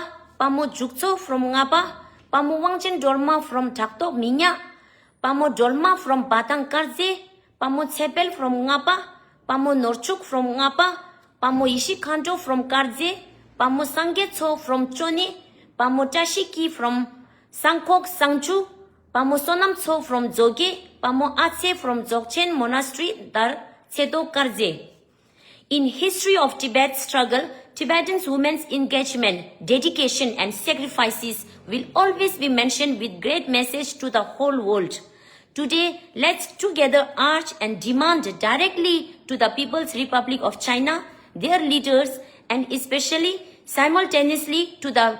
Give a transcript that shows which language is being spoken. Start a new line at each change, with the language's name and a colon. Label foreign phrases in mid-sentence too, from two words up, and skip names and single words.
English: Pamo Jukso from Ngaba, Pamo Wangchen Dolma from Taktok Minya, Pamo Dolma from Batang Karze, Pamo Tsepel from Ngapa, Pamo Norchuk from Ngapa, Pamo Ishikanto from Karze, Pamo Sangetso from Choni, Pamo Tashiki from Sangkok Sangchu, Pamo Sonamtso from Zoge, Pamo Atse from Dzogchen Monastery, Dar Tseto Karze. In history of Tibet's struggle, Tibetan women's engagement, dedication and sacrifices will always be mentioned with great message to the whole world. Today, let's together urge and demand directly to the People's Republic of China, their leaders, and especially simultaneously to the